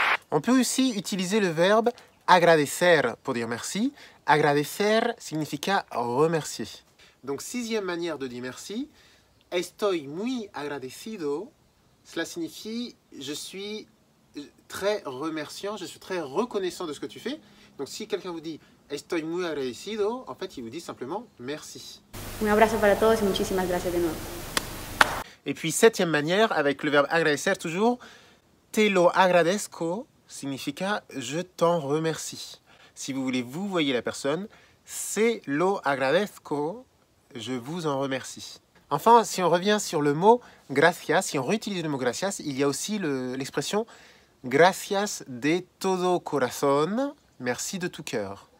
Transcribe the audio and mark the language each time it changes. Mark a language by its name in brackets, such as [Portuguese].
[French] On peut aussi utiliser le verbe agradecer pour dire merci. Agradecer signifia remercier. Donc, sixième manière de dire merci, [Spanish] estoy muy agradecido. [French] Cela signifie je suis très remerciant, je suis très reconnaissant de ce que tu fais. Donc, si quelqu'un vous dit [Spanish] estoy muy agradecido, [French] en fait, il vous dit simplement merci. [Spanish] Un abrazo para todos y muchísimas gracias de nuevo. [French] Et puis, septième manière, avec le verbe agradecer toujours, [Spanish] te lo agradezco [French] signifia je t'en remercie. Si vous voulez vous voyez la personne, [Spanish] se lo agradezco, [French] je vous en remercie. Enfin, si on revient sur le mot gracias, si on réutilise le mot gracias, il y a aussi l'expression [Spanish] gracias de todo corazón, [French] merci de tout cœur.